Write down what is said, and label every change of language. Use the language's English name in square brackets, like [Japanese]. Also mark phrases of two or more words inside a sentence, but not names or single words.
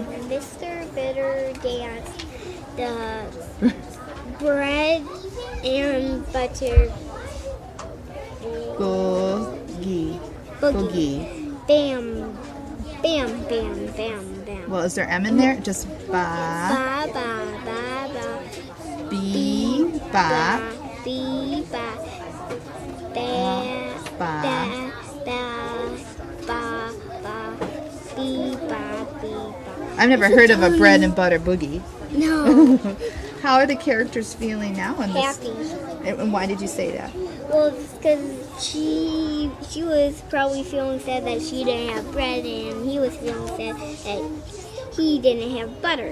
[English] Mr. Bitter danced the bread and butter boogie. Bam, bam, bam, bam, bam. Well, is there M in there? Just ba, Ba, ba, ba, ba. B, ba, Bee, ba. Ba, ba, ba, ba, ba. Bee, ba, bee, ba. I've never heard of a bread and butter boogie. No. How are the characters feeling now in this? Happy. And why did you say that? Well, because she was probably feeling sad that she didn't have bread, and he was feeling sad that he didn't have butter.